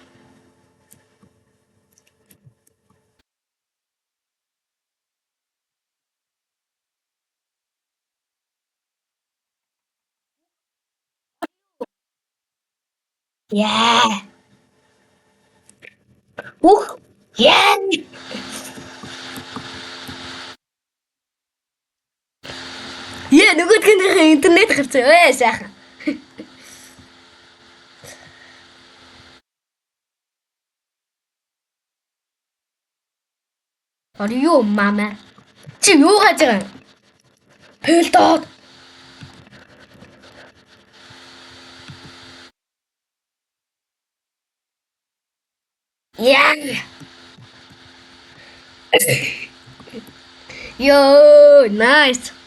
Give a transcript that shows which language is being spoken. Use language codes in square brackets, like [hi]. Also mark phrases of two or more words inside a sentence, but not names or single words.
[mn] Яа. Ух. Яа. Яа, нөгөөдгийнхээ интернет гарцсан. Сайхан. [en] Are you mama? [mn] Чи юу гэж байгаа юм? Пэлдод. Яа. [en] Yo, nice.